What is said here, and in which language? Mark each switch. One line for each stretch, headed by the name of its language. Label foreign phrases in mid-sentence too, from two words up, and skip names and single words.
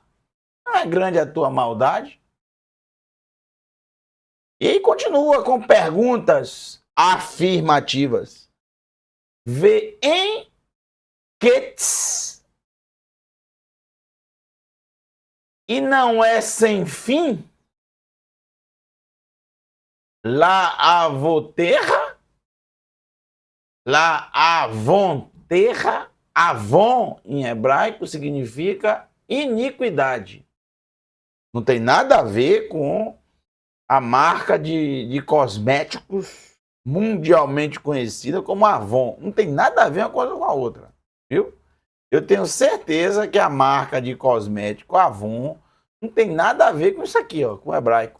Portuguese: Não é grande a tua maldade? E aí continua com perguntas afirmativas. Vê em Quetes, e não é sem fim? La avoterra? La avonterra? Avon, em hebraico, significa iniquidade. Não tem nada a ver com a marca de cosméticos mundialmente conhecida como Avon. Não tem nada a ver uma coisa com a outra, viu? Eu tenho certeza que a marca de cosmético Avon não tem nada a ver com isso aqui, ó, com o hebraico.